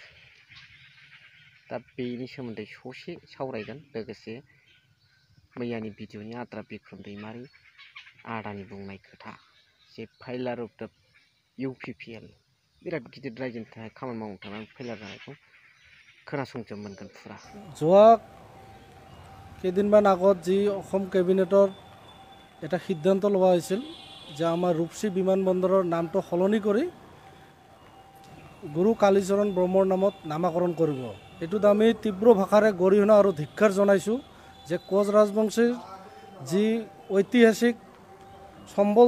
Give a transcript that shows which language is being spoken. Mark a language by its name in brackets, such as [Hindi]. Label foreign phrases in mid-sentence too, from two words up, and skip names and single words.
[Bodo] दा बेनि सोमोन्दै ससे सावरायगोन लोगोसे मैयानि भिडिअनि आद्रा बिक्रम दैमारि आदानि बुंनाय खोथा जे [English] pillar of the UPPL [Bodo] बिराद गिदिर रायजोनि थाखाय खामानि मावनो थांनानै फाइलार जानायखौ खोनासंजोब मोनगोन फुरा। [Assamese] যোৱা কেইদিনমান আগত যি অসম কেবিনেটৰ এটা সিদ্ধান্ত লোৱা হৈছিল যে আমাৰ ৰূপসী বিমানবন্দৰৰ নামটো সলনি কৰি গুৰু কালীচৰণ ব্ৰহ্মৰ নামত নামাকৰণ কৰিব। এইটোত আমি তীব্ৰ ভাষাৰে গৰিহণা আৰু ধিক্কাৰ জনাইছোঁ যে কোচ ৰাজবংশীৰ যি ঐতিহাসিক সম্বল